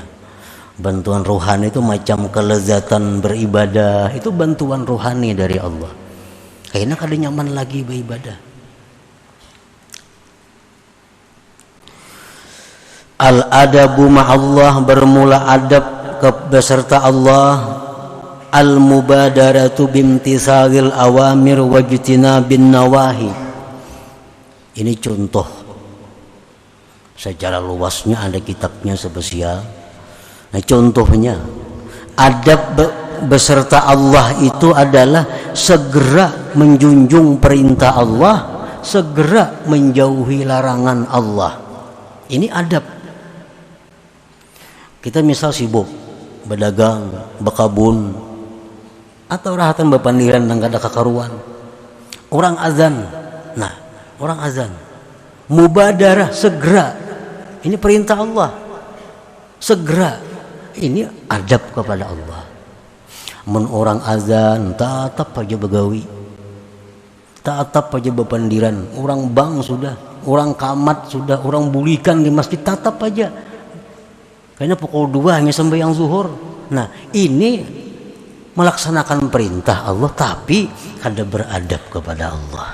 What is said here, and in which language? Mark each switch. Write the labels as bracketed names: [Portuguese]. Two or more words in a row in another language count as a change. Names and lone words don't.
[Indonesian] Bantuan rohani itu macam kelezatan beribadah, itu bantuan rohani dari Allah. [Banjar] Kayaknya kada nyaman lagi beribadah. [Arabic] الأدب مع الله, [Banjar] bermula adab beserta Allah. [Arabic] المبادرة بامتثال الأوامر واجتناب النواهي. [Indonesian] Ini contoh. Secara luasnya ada kitabnya spesial. Nah, contohnya adab beserta Allah itu adalah segera menjunjung perintah Allah, segera menjauhi larangan Allah. Ini adab. [Banjar] Kita misal sibuk berdagang, berkabun, atau rahatan berpandiran dan kada kakaruan. Orang azan. Nah, orang azan. [Indonesian] Mubadarah, segera. Ini perintah Allah. Segera. Ini adab kepada Allah. [Banjar] Men orang azan, tatap aja begawi. Tatap aja berpandiran. Orang bang sudah, orang kamat sudah, orang bulikan di masjid, tatap aja. Kayaknya pukul 2 hanya sembahyang zuhur. Nah, ini melaksanakan perintah Allah tapi kada beradab kepada Allah.